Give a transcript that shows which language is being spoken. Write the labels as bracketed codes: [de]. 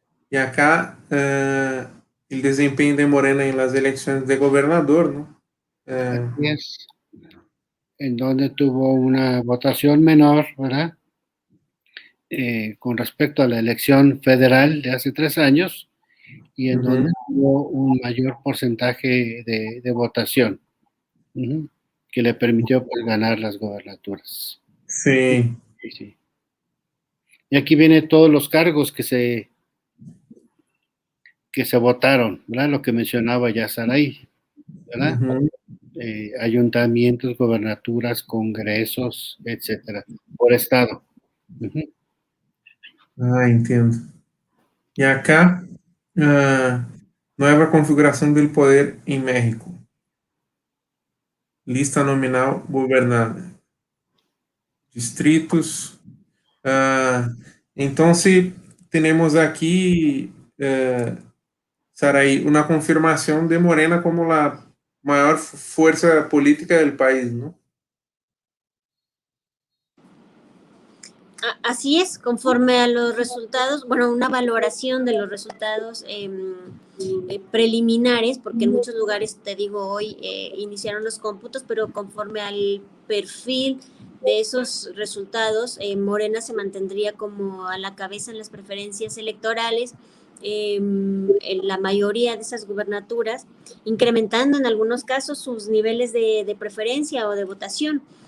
[pt] E acá o desempenho de Morena em las eleições de governador, ¿no? [es] Así es. En donde tuvo una votación menor, ¿verdad? Con respecto a la elección federal de hace 3 años y en donde tuvo un mayor porcentaje de votación, uh-huh, que le permitió pues, ganar las gobernaturas. [pt] Sim. [es] Sí, sí. Y aquí vienen todos los cargos que se votaron, ¿verdad? Lo que mencionaba ya Saray, ¿verdad? Uhum. Ayuntamientos, gobernaturas, congresos, etcétera, por estado. Uh-huh. [pt] Ah, entendo. E acá, nueva configuração do poder em México. Lista nominal governada. Distritos. Então, se temos aqui, Saraí, uma confirmação de Morena como a maior força política do país, não? [es] Así es, conforme a los resultados, bueno, una valoración de los resultados preliminares, porque en muchos lugares, te digo, hoy iniciaron los cómputos, pero conforme al perfil de esos resultados, Morena se mantendría como a la cabeza en las preferencias electorales, en la mayoría de esas gubernaturas, incrementando en algunos casos sus niveles de preferencia o de votación.